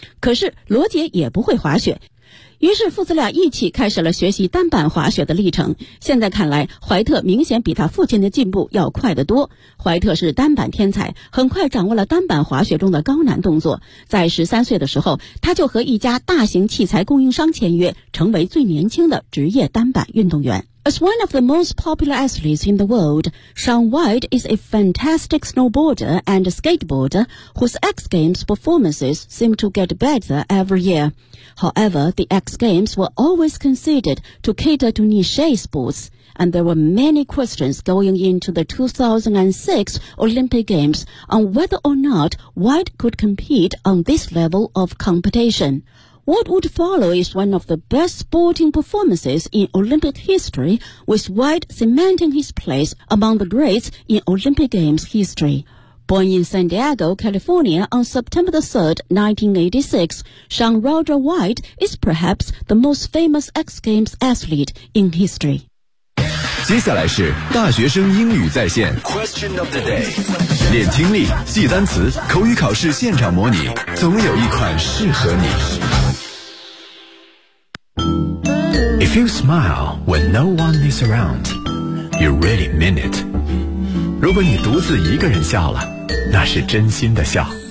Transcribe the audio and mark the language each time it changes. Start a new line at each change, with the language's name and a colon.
Chinese: 可是罗杰也不会滑雪，于是父子俩一起开始了学习单板滑雪的历程。现在看来，怀特明显比他父亲的进步要快得多。怀特是单板天才，很快掌握了单板滑雪中的高难动作。在13岁的时候，他就和一家大型器材供应商签约，成为最年轻的职业单板运动员。
English: As one of the most popular athletes in the world, Sean White is a fantastic snowboarder and skateboarder whose X Games performances seem to get better every year. However, the X Games were always considered to cater to niche sports, and there were many questions going into the 2006 Olympic Games on whether or not White could compete on this level of competition. What would follow is one of the best sporting performances in Olympic history, with White cementing his place among the greats in Olympic Games history. Born in San Diego, California on September 3, 1986, Sean Roger White is perhaps the most famous X Games athlete in history.
Chinese: 接下来是大学生英语在线
English: Question of the day.
Chinese: 练听力，记单词，口语考试现场模拟，总有一款适合你。
English: If you smile when no one is around, you really mean it.
Chinese: 如果你独自一个人笑了，那是真心的笑。